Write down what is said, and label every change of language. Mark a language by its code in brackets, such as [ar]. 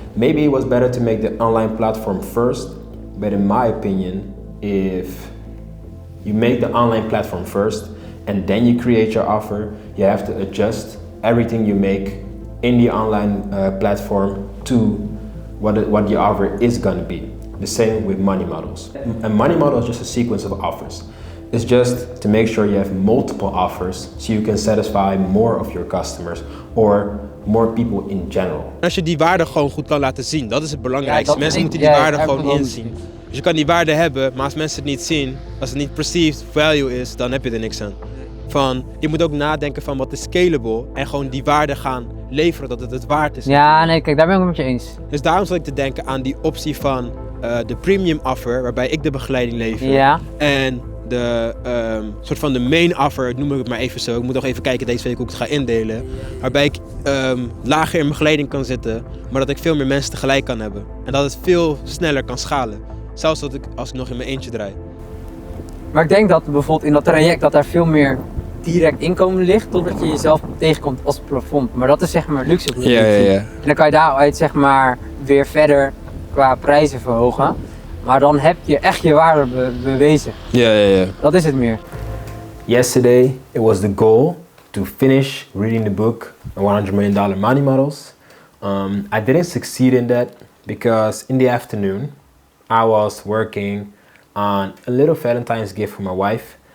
[en] Maybe it was better to make the online platform first, but in my opinion, if you make the online platform first and then you create your offer, you have to adjust everything you make in the online platform to what your offer is going to be. The same with money models. A money model is just a sequence of offers. It's just to make sure you have multiple offers so you can satisfy more of your customers or more people in general. [nl] Als je die waarde gewoon goed kan laten zien, dat is het belangrijkste. Ja, mensen moeten die waarde gewoon inzien. Dus je kan die waarde hebben, maar als mensen het niet zien, als het niet perceived value is, dan heb je er niks aan. Je moet ook nadenken van wat is scalable en gewoon die waarde gaan leveren, dat het het waard is. Ja, nee, kijk, daar ben ik het met je eens. Dus daarom zat ik te denken aan die optie van de premium offer, waarbij ik de begeleiding lever. Ja. En de soort van de main offer, noem ik het maar even zo. Ik moet nog even kijken deze week hoe ik het ga indelen. Waarbij ik lager in begeleiding kan zitten, maar dat ik veel meer mensen tegelijk kan hebben. En dat het veel sneller kan schalen. Zelfs als ik nog in mijn eentje draai. Maar ik denk dat bijvoorbeeld in dat traject dat daar veel meer direct inkomen ligt, totdat je jezelf tegenkomt als plafond. Maar dat is zeg maar luxe. Ja. En dan kan je daaruit zeg maar weer verder qua prijzen verhogen. Maar dan heb je echt je waarde bewezen. Ja. Dat is het meer. [en] Yesterday, it was the goal to finish reading the book, $100 Million Money Models. I didn't succeed in that because in the afternoon, I was working on a little Valentine's gift for my wife.